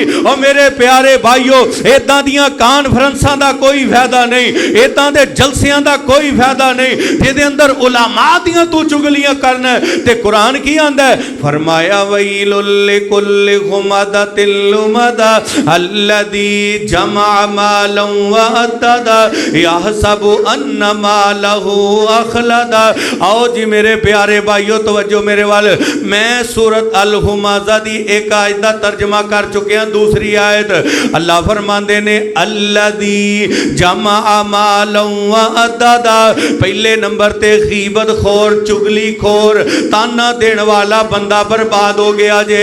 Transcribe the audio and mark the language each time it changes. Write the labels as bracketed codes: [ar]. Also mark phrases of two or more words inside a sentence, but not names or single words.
[pa] ਔਰ ਮੇਰੇ ਪਿਆਰੇ ਭਾਈਓ, ਇੱਦਾਂ ਦੀਆਂ ਕਾਨਫ਼ਰੰਸਾਂ ਦਾ ਕੋਈ ਫ਼ਾਇਦਾ ਨਹੀਂ, ਇੱਦਾਂ ਦੇ ਜਲਸਿਆਂ ਦਾ ਕੋਈ ਫ਼ਾਇਦਾ ਨਹੀਂ ਜਿਹਦੇ ਅੰਦਰ ਉਲਮਾ ਦੀਆਂ ਤੂ ਚੁਗ਼ਲੀਆਂ ਕਰਨਾ। ਤੇ ਕੁਰਾਨ ਕੀ ਆਂਦਾ ਹੈ, ਫ਼ਰਮਾਇਆ [ar] ويل لكل همزة لمزة الذي جمع مالا وعدده يحسب أن ماله أخلده. [pa] ਆਓ ਜੀ ਮੇਰੇ ਪਿਆਰੇ ਭਾਈਓ ਤਵੱਜੋ ਮੇਰੇ ਵਲ। ਮੈਂ ਸੂਰਤ ਅਲ ਹੁਮਜ਼ਾ ਦੀ ਏਕ ਆਇਤ ਦਾ ਤਰਜਮਾ ਕਰ ਚੁਕੇ ਹੈਂ। ਦੂਸਰੀ ਆਇਤ ਅੱਲਾਹ ਫ਼ਰਮਾਂਦੇ ਨੇ [ar] الذي جمع مالا وعدده. [pa] ਪਹਿਲੇ ਨੰਬਰ ਤੇ ਗ਼ੀਬਤ ਖ਼ੋਰ, ਚੁਗ਼ਲੀ ਖ਼ੋਰ, ਤਾਨਾ ਦੇਣ ਵਾਲਾ ਬੰਦਾ ਬਰਬਾਦ ਹੋ ਗਿਆ ਜੇ।